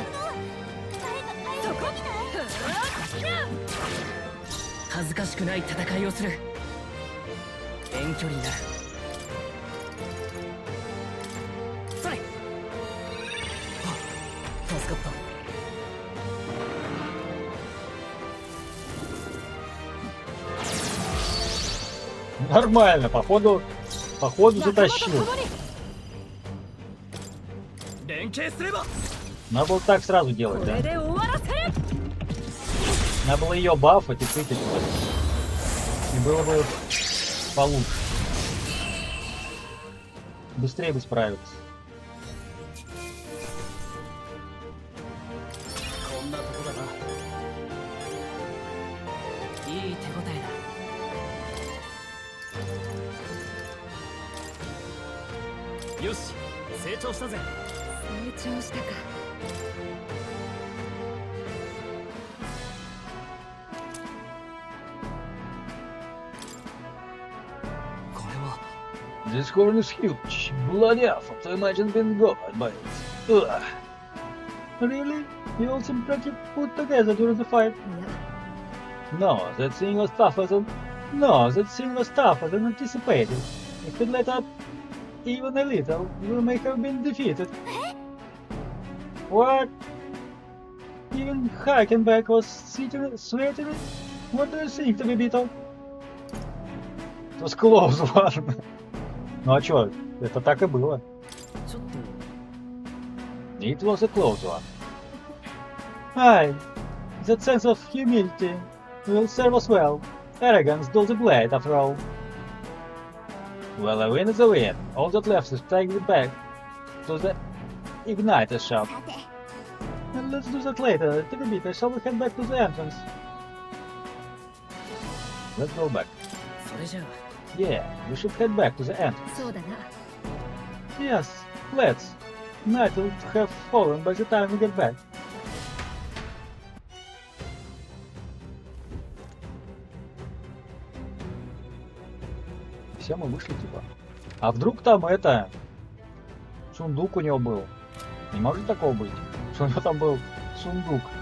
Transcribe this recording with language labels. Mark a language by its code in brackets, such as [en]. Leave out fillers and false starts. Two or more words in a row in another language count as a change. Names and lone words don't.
[ja] そこ恥ずかしくない戦いをする。遠距離になる。それ。助かった。 [ru] Нормально, походу затащил. Надо было так сразу делать, да? Надо было ее бафать и тыкать. И было бы получше. Быстрее бы справиться. [ja] Yoshi, 成長したぜ。成長したか。 [en] This horn is huge. Bloody awful to imagine being governed by it. Ugh. Really? You all seem pretty put together during the fight. No, that thing was tougher than anticipated. If it let up even a little, we may have been defeated. What? Even Hakenback was sweating? What do you think, to be beaten? It was close one. [ru] Ну а чё, это так и было. [en] It was a close one. Aye, that sense of humility will serve us well. Arrogance does the blade, after all. Well, a win is a win. All that left is take it back to the igniter shop. And let's do that later. Take a bit, shall we head back to the entrance? Let's go back. Yeah, we should head back to the entrance. Yes, let's. Night will have fallen by the time we get back. [ru] Все, мы вышли типа. А вдруг там это... Сундук у него был? Не может такого быть, что у него там был сундук.